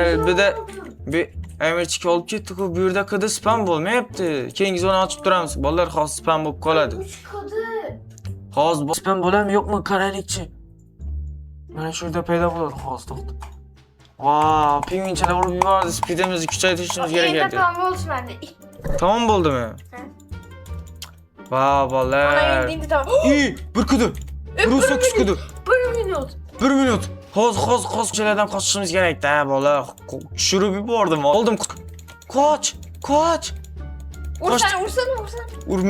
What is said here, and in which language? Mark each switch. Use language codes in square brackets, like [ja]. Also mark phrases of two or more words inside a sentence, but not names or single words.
[uz] Bir Amirchik olib ketdi-ku. Bu yerda qidi spam bo'lmayapti. Keyingi zona ochib turamiz. Bolalar hozir spam bo'lib qoladi. 3 kadı. Hozir spam bo'ladimi, yo'qmi? Qaraylikchi. Mana shu yerda paydo bo'ladi hozir, to'xta. Wow, pingvinchalar urib yubordi. Speedimizni kuchaytirishimiz kerak edi. [tr] Tamam olsun bende. [uz] Tamam bo'ldimi? Wow, bolalar. [tr] Ana indiğinde tamam. [uz] 1 kidi. 1 kidi. 1 minut. 1 minut. Ko'chalardan qochishimiz kerak-da, bola. Tushirib yubordim. Oldim. Qoch. Ursana.